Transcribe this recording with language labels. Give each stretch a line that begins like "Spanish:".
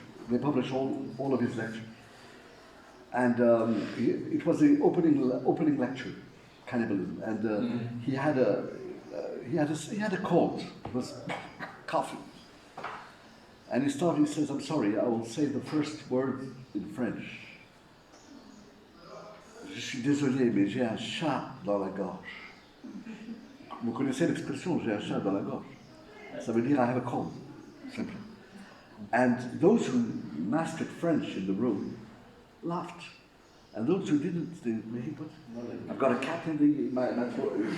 English: They published all of his lectures. And it was the opening lecture, cannibalism, and he had a cold. He was coughing, and he says, "I'm sorry, I will say the first word in French.
French: Je suis désolé, mais j'ai un chat dans la gorge." Vous connaissez l'expression j'ai un chat dans la gorge. Ça veut dire
English: I have a cold, simply. And those who mastered French in the room laughed. And those who didn't, they put, I've got a cat in my throat.